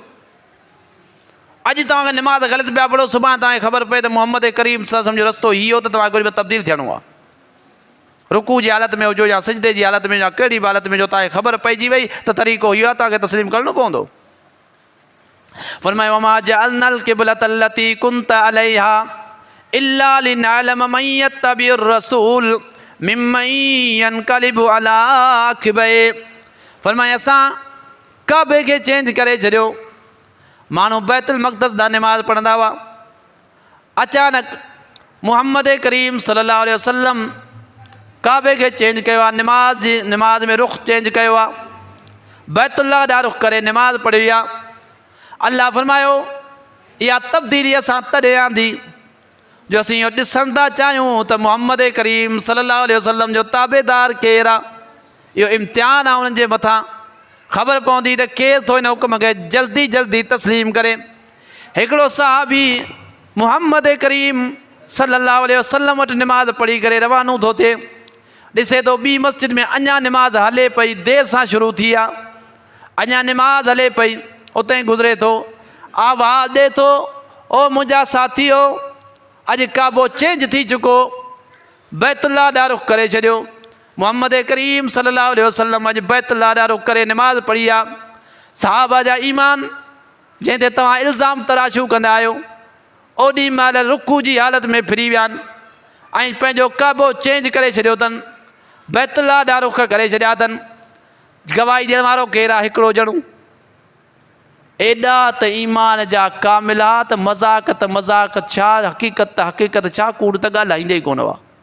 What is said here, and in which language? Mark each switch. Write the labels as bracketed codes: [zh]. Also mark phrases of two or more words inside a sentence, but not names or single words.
[sd] अॼु तव्हांखे निमाज़ ग़लति पिया पढ़ो, सुभाणे तव्हांखे ख़बर पए त मोहम्मद करीम [ar] صلى الله عليه وسلم [sd] जो रस्तो हीअ हो, त तव्हांखे कुझु तब्दील थियणो आहे। रुकू जी हालत में हुजो या सजदे जी हालत में या कहिड़ी बि हालत में जो तव्हांखे ख़बर पइजी वई त तरीक़ो इहो आहे, तव्हांखे तस्लीम करिणो पवंदो। [ar] फरमायो وما جعلنا القبلة التي كنت عليها إلا لنعلم من يتبع الرسول ممن ينقلب على عقبيه, [sd] फरमाया असां काबे खे चेंज करे छॾियो। माण्हू बैतुल मक़दस ॾांहुं निमाज़ पढ़ंदा हुआ, अचानक मुहम्मद करीम [ar] صلى الله عليه وسلم [sd] काबे खे चेंज कयो आहे, निमाज़ में रुख़ चेंज कयो आहे, बैतुल्लाह ॾांहुं रुख़ करे निमाज़ पढ़ी आहे। अल्लाह फरमायो इहा तब्दीली असां तॾहिं आंदी जो असीं इहो ॾिसण था चाहियूं त मुहम्मद करीम [ar] صلى الله عليه وسلم [sd] जो ताबेदार केरु आहे। इहो इम्तिहान आहे उन्हनि जे मथां, ख़बर पवंदी त केरु थो हिन हुकुम खे जल्दी जल्दी तस्लीम करे। हिकिड़ो सहाबी मुहम्मद करीम [ar] صلى الله عليه وسلم [sd] वटि निमाज़ पढ़ी करे रवानो थो थिए, ॾिसे थो ॿी मस्जिद में अञा निमाज़ हले पई, देरि सां शुरू थी आहे, अञा निमाज़ हले पई, उते ई गुज़रे थो, आवाज़ ॾिए थो ओ मुंहिंजा साथियो अॼु काबो चेंज थी चुको, बैतुल्लाह ॾांहुं रुख़ करे छॾियो। मुहम्मद करीम [ar] صلى الله عليه وسلم [sd] अॼु बैतुल्लाह ॾांहुं रुख़ करे निमाज़ पढ़ी आहे। सहाबा जा ईमान जंहिं ते तव्हां इल्ज़ाम तराशू कंदा आहियो, ओॾी महिल रुकू जी हालत में फिरी विया आहिनि ऐं पंहिंजो काबो चेंज करे छॾियो अथनि, बैतुल्लाह ॾांहुं रुख़ करे छॾिया अथनि। गवाही ॾियण वारो केरु आहे, हिकिड़ो ॼणो। एॾा त ईमान जा कामिला त मज़ाक़ छा, हक़ीक़त छा, कूड़ त ॻाल्हाईंदे ई कोन हुआ।